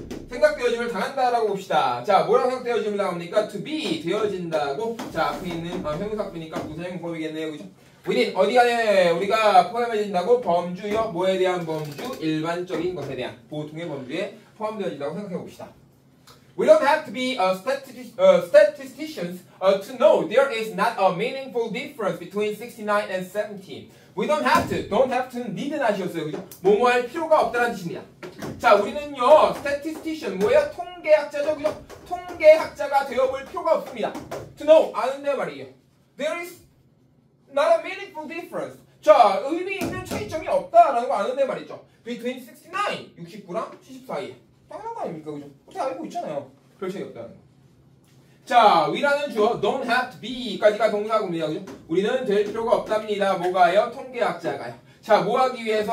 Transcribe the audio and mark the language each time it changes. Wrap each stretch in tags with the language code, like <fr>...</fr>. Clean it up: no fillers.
<ko>생각되어짐을 당한다라고 봅시다. 자 뭐라고 생각되어짐을 당합니까?</ko> <en>to be</en> <ko>되어진다고 자 앞에 있는 형용사표니까 부사용법이겠네요. 그죠? within 어디 안에 우리가 포함해진다고? 범주요. 뭐에 대한 범주? 일반적인 것에 대한 보통의 범주에 포함되어진다고 생각해 봅시다.</ko> <en>We don't have to be statisticians to know there is not a meaningful difference between 69 and 70. We don't have to. Don't have to</en> <ko>는 need는 하셨어요. 그죠? 뭐뭐 할 필요가 없다는 뜻입니다. 자, 우리는요, statistician, 뭐예요? 통계학자죠. 그죠? 통계학자가 되어볼 필요가 없습니다.</ko> <en>To know,</en> <ko>아는데 말이에요.</ko> <en>There is not a meaningful difference.</en> <ko>자, 의미 있는 차이점이 없다라는 거 아는데 말이죠.</ko> <en>Between 69,</en> <ko>69랑 70 사이에. 당연한 거 아닙니까? 그죠? 어떻게 알고 있잖아요. 별 차이 없다는 거. 자, we라는 주어,</ko> <en>don't have to be</en> <ko>까지가 동사구입니다. 그죠? 우리는 될 필요가 없답니다. 뭐가요? 통계학자가요. 자, 뭐 하기 위해서?</ko>